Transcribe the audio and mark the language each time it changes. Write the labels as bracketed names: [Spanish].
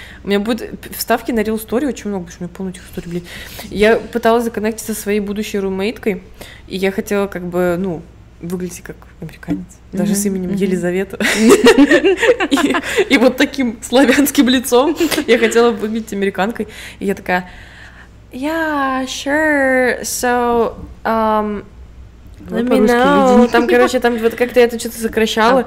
[Russian] У меня будет вставки на Real Story очень много, потому что у меня полно этих историй, блядь. Я пыталась законнектиться со своей будущей румейткой, и я хотела как бы, ну, выглядеть как американец, даже с именем Елизавета. И вот таким славянским лицом я хотела выглядеть американкой. И я такая, [English] yeah, sure, so, let me know. [Russian] Там, короче, там вот как-то я это что-то сокращала.